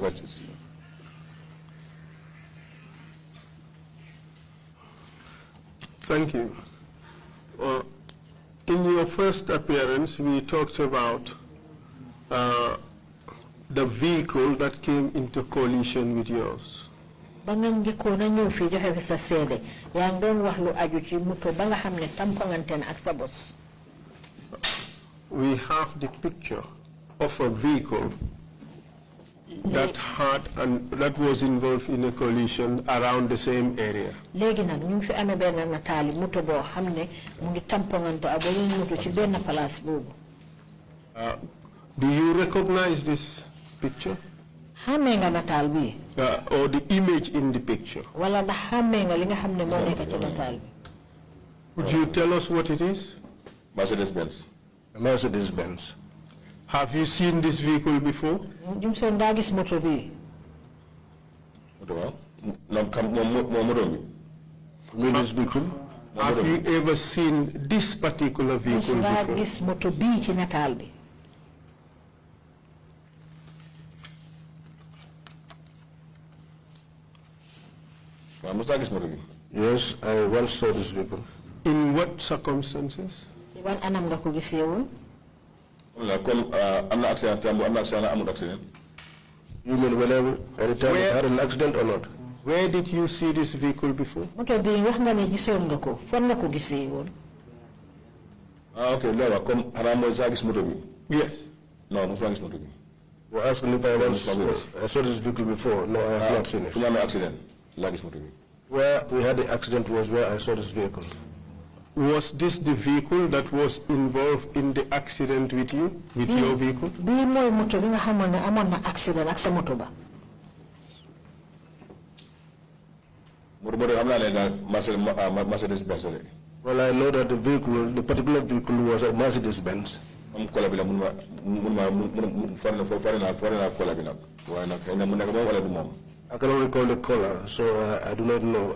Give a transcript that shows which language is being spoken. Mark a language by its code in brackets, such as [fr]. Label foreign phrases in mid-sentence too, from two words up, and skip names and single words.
[en] Thank you. In your first appearance, we talked about the vehicle that came into collision with yours. [wo] Ba nga njëkkoon a ñëw fii joxe fi sa seede yaa ngi doon wax lu aju ci moto ba nga xam ne tampongante na ak sa bos. [en] We have the picture of a vehicle that that was involved in a collision around the same area. [wo] Léegi nag ñu ngi fi amee benn nataali moto boo xam ne mu ngi tampongante ak beneen moto ci benn place boobu. [en] Do you recognize this picture? [wo] Xàmmee nga nataal bi. [en] Or the image in the picture? [wo] Wala ndax xàmmee nga li nga xam ne moo nekk ci nataal bi. [en] Would you tell us what it is? Mercedes-Benz. Mercedes-Benz. Have you seen this vehicle before? [wo] Jum so ndaa gis moto bi. [en] This vehicle? Have you ever seen this particular vehicle before? [wo] Gis moto bi ci nataal bi. [en] Yes, I once saw this vehicle. In what circumstances? [wo] Ban anam nga ko gisee woon? [en] You mean whenever, any time it had an accident or not? Where did you see this vehicle before? [wo] Moto bi wax nga ne gisoon nga ko fan nga ko gisee woon? [en] Okay, no, [wo] comme xanaa mooy saa gis moto bi. [en] Yes. [wo] No, mosuma gis moto bi. [en] You're asking if I saw this vehicle before? No, I have not seen it. [wo] Fu ñu amee accident laa gis moto bi. [en] Where we had the accident was where I saw this vehicle. Was this the vehicle that was involved in the accident with you, with your vehicle? [wo] Bii mooy moto bi nga xamoon ne amoon na accident ak sa moto ba. [en] Mercedes-Benz. Well, I know that the vehicle, the particular vehicle was a Mercedes-Benz. I cannot recall the color, so I do not know.